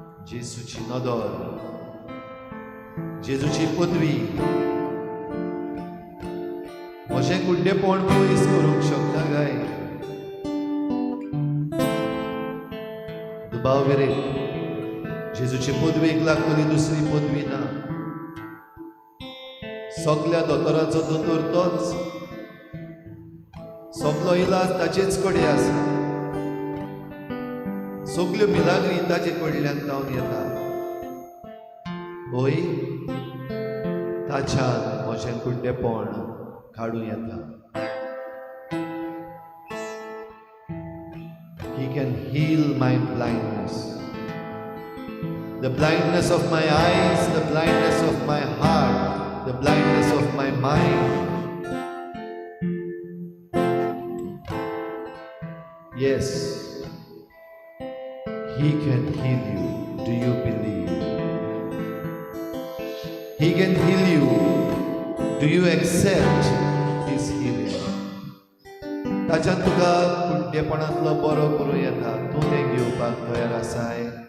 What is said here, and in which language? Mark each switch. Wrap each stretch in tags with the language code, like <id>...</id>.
<gom>जेसूची नदर, जेजूची पदवी म्हजें कुड्डेपण पयस करूंक शकता काय? दुबाववेरेक जेजूचे पदवेक लागतली दुसरी पदवी ना. सगल्या दोतोराचो दोतोर तोच, सगलो इलाज ताचेच कडेन आसा, सगल्यो मिलाग्री ताचे कडल्यान जावन येता. होय, ताच्यान म्हजें कुड्डेपण काडूं येता.</gom> <en>He can heal my blindness, the blindness of my eyes, the blindness of my heart, the blindness of my mind. Yes, He can heal you. Do you believe? He can heal you. Do you accept His healing?</en> <gom>ताच्यान तुका कुड्डेपणांतलो बरो करूं येता. तूं तें घेवपाक तयार आसाय?</gom>